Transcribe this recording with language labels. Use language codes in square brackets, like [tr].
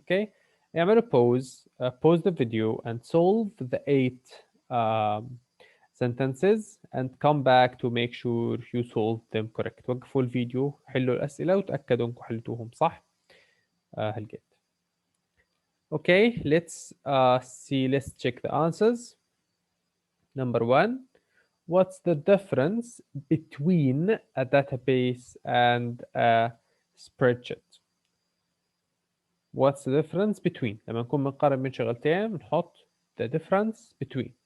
[en] Okay, اعملوا pause the video and solve the 8 sentences and come back to make sure you solve them correct. [ar] وقفوا الفيديو، حلوا الأسئلة وتأكدوا أنكم حلتوهم صح. هلقيت. [en] Okay, let's check the answers. Number 1, what's the difference between a database and a spreadsheet? What's the difference between؟ [ar] لما نكون بنقارن بين شغلتين بنحط [en] the difference between.